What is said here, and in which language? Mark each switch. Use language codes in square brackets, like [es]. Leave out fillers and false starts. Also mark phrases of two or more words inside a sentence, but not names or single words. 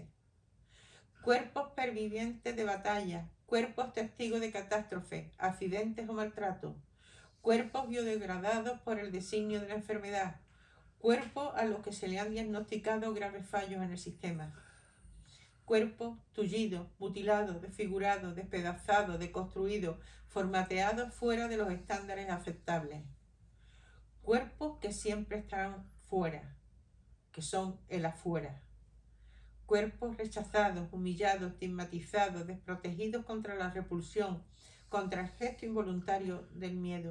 [es] Cuerpos pervivientes de batalla, cuerpos testigos de catástrofe, accidentes o maltratos, cuerpos biodegradados por el designio de la enfermedad, cuerpos a los que se le han diagnosticado graves fallos en el sistema. Cuerpos tullidos, mutilados, desfigurados, despedazados, deconstruidos, formateados fuera de los estándares aceptables. Cuerpos que siempre estarán fuera, que son el afuera. Cuerpos rechazados, humillados, estigmatizados, desprotegidos contra la repulsión, contra el gesto involuntario del miedo.